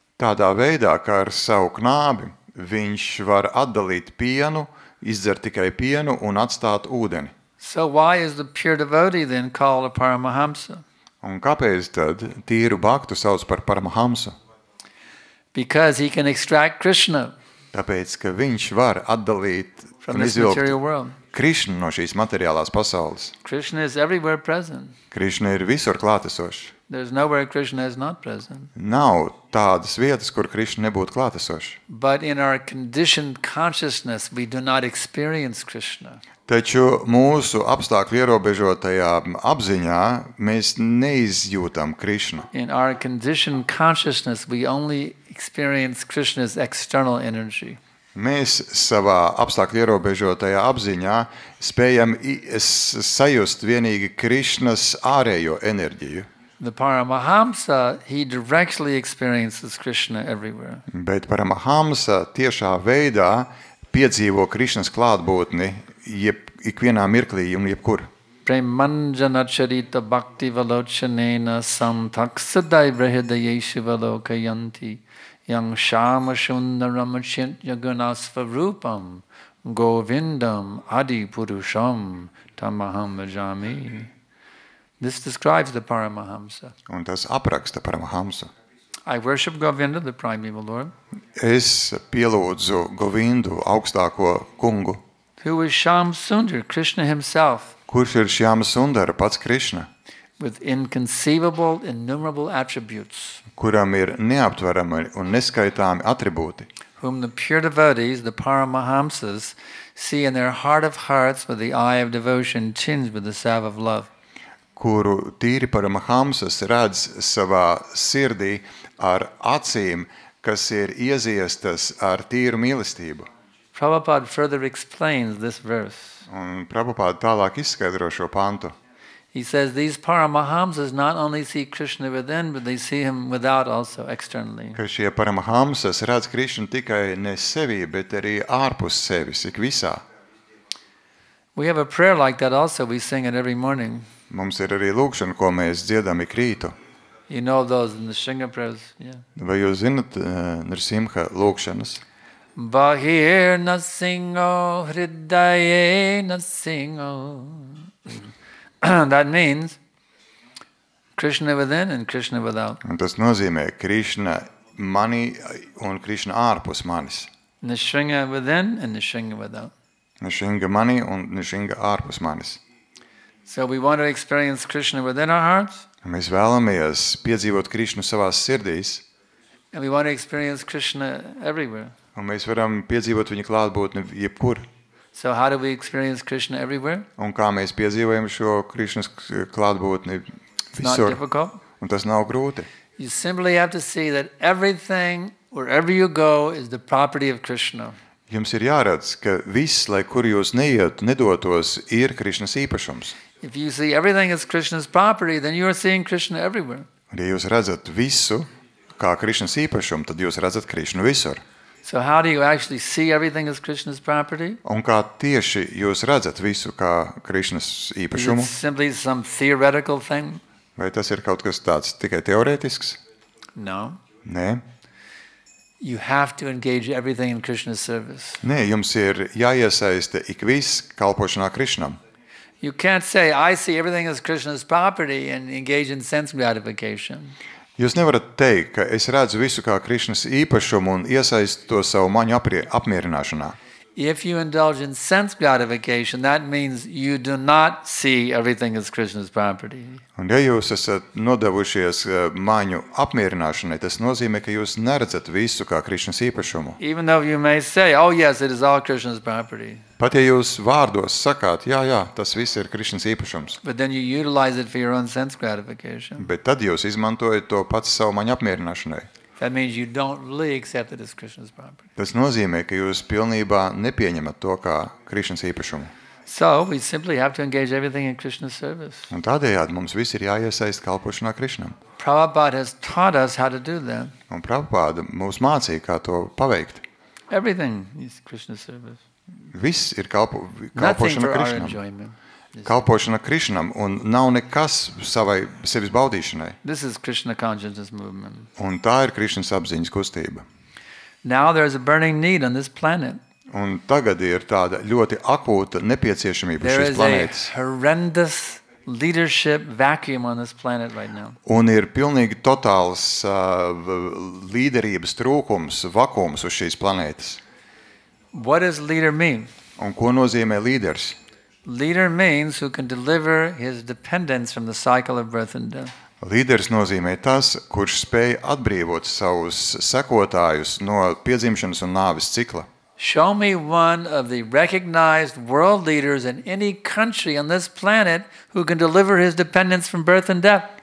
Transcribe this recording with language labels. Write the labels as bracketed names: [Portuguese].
[Latvian] Tādā veidā, kā ar savu knābi, viņš var atdalīt pienu, izdzert tikai pienu un atstāt ūdeni. [English] So why is the pure devotee then called a Paramahamsa? [Latvian] Un kāpēc tad tīru bhaktu sauc par Paramahamsu? [English] Because he can extract Krishna [Latvian] Tāpēc, ka viņš var atdalīt [English] from [Latvian] un [English] this material [Latvian] izvilkt [English] world. [Latvian] Krišna no šīs materiālās pasaules. [English] Krishna is everywhere present. [Latvian] Krišna ir visur klātesošs. [English] There's nowhere Krishna is not present. [Latvian] Nav tādas vietas, kur Krišna nebūtu klātesošs. [English] But in our conditioned consciousness, we do not experience Krishna. [Latvian] Taču mūsu apstākļu ierobežotajā apziņā mēs neizjūtam Krišnu. [English] In our conditioned consciousness, we only experience Krishna's external energy. [Latvian] Mēs savā apstākļu ierobežotajā apziņā spējam sajust vienīgi Krišnas ārējo enerģiju. [English] The Paramahamsa, he directly experiences Krishna everywhere. [Latvian] Bet Paramahamsa tiešā veidā piedzīvo Krišnas klātbūtni ikvienā mirklī un jebkur. [Sanskrit] Premanjana charita bhakti valochanena santaksadai brahidayeshu valokayanti yang shama shundaram chintya gunasvarupam govindam adi purusham tamaham bhajami. [English] This describes the Paramahamsa. [Latvian] Un tas apraksta Paramahamsu. [English] I worship Govinda, the primeval Lord, [Latvian] Es pielūdzu Govindu, augstāko kungu, [English] who is Sham Sundar, Krishna himself, [Latvian] kurš ir Šjāma Sundara, pats Krišna, [English] with inconceivable, innumerable attributes, [Latvian] kuram ir neaptverami un neskaitāmi atribūti, [English] whom the pure devotees, the Paramahamsas, see in their heart of hearts with the eye of devotion tinged with the salve of love. [Latvian] kuru tīri Paramahamsas redz savā sirdī ar acīm, kas ir ieziestas ar tīru mīlestību. [English] Prabhupada further explains this verse. [Latvian] Un Prabhupāda tālāk izskaidro šo pantu. [English] He says these Paramahamsas not only see Krishna within, but they see him without also, externally. [Latvian] Ka šie Paramahamsas redz Krišnu tikai ne sevī, bet arī ārpus sevis, ik visā. [English] We have a prayer like that also, we sing it every morning. [Latvian] Mums ir arī lūkšana, ko mēs dziedam ik rītu. [English] You know those in the Shinga prayers, yeah. [Latvian] Vai jūs zinat Nrsimha lūkšanas? [Sanskrit] Bahir nasingo hridaye nasingo. [English] That means Krishna within and Krishna without. [Latvian] Un tas nozīmē Krišna mani un Krišna ārpus manis. [English] Nishinga within and Nishinga without. [Latvian] Nrsimha mani un Nrsimha ārpus manis. [English] So we want to experience Krishna within our hearts, [Latvian] Mēs vēlamies piedzīvot Krišnu savās sirdīs, [English] and we want to experience Krishna everywhere. [Latvian] un mēs varam piedzīvot viņa klātbūtni jebkur. [English] So how do we experience Krishna everywhere? [Latvian] Un kā mēs piedzīvojam šo Krišnas klātbūtni [English] It's not [Latvian] visur. [English] difficult. [Latvian] Un tas nav grūti. [English] You simply have to see that everything, wherever you go, is the property of Krishna. [Latvian] Jums ir jāredz, ka viss, lai kur jūs neietu, nedotos, ir Krišnas īpašums. [English] If you see everything as Krishna's property, then you are seeing Krishna everywhere. [Latvian] Un ja jūs redzat visu kā Krišnas īpašumu, tad jūs redzat Krišnu visur. [English] So how do you actually see everything as Krishna's property? [Latvian] Un kā tieši jūs redzat visu kā Krišnas [English] Is it [Latvian] īpašumu? [English] simply some theoretical thing? [Latvian] Vai tas ir kaut kas tāds tikai teorētisks? [English] No. [Latvian] Nē. [English] You have to engage everything in Krishna's service. [Latvian] Nē, jums ir jāiesaista ik viss kalpošanā Krišnam. [English] You can't say, I see everything as Krishna's property and engage in sense gratification. [Latvian] Jūs nevarat teikt, ka es redzu visu kā Krišnas īpašumu un iesaistu to savu maņu apmierināšanā. [English] If you indulge in sense gratification, that means you do not see everything as Krishna's property. [Latvian] Un ja jūs esat nodevušies maņu apmierināšanai, tas nozīmē, ka jūs neredzat visu kā Krišnas īpašumu. [English] Even though you may say, oh yes, it is all Krishna's property. [Latvian] Pat ja jūs vārdos sakāt, jā, tas viss ir Krišnas īpašums, [English] But then you utilize it for your own sense gratification. [Latvian] bet tad jūs izmantojat to pats savu maņu apmierināšanai. [English] That means you don't really accept it as Krishna's property. [Latvian] Tas nozīmē, ka jūs pilnībā nepieņemat to kā Krišnas īpašumu. [English] So we simply have to engage everything in Krishna's service. [Latvian] Un tādējādi mums viss ir jāiesaist kalpošanā Krišnam. [English] Prabhupada has taught us how to do that. [Latvian] Un Prabhupāda mūs mācīja, kā to paveikt. [English] Everything is Krishna's service. [Latvian] Viss ir [English] Nothing [Latvian] kalpošana [English] for our [Latvian] Krišnam. [English] enjoyment. [Latvian] Kalpošana Krišnam, un nav nekas sevis baudīšanai. [English] This is Krishna consciousness movement. [Latvian] Un tā ir Krišnas apziņas kustība. [English] Now there's a burning need on this planet. [Latvian] Un tagad ir tāda ļoti akūta nepieciešamība [English] There [Latvian] šīs [English] is a [Latvian] planētas. [English] horrendous leadership vacuum on this planet right now. [Latvian] Un ir pilnīgi totāls līderības trūkums, vakums uz šīs planētas. [English] What does leader mean? [Latvian] Un ko nozīmē līderis? [English] Leader means who can deliver his dependents from the cycle of birth and death. [Latvian] Līderis nozīmē tas, kurš spēj atbrīvot savus sekotājus no piedzimšanas un nāves cikla. [English] Show me one of the recognized world leaders in any country on this planet who can deliver his dependents from birth and death.